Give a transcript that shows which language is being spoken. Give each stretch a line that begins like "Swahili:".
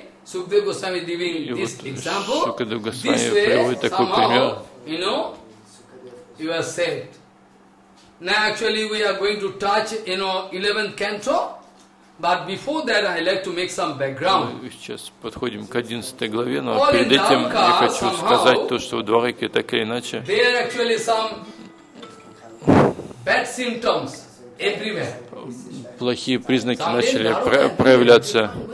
Russian: Шукадев Госвами приводит такой пример.
English: Now actually we are going to touch, you know, 11th canto, but before that I like to make some background.
Russian: Мы сейчас подходим к 11 главе, но перед этим я хочу сказать то, что в Дварике так или иначе.
English: There are actually some bad symptoms everywhere.
Russian: Плохие признаки начали проявляться.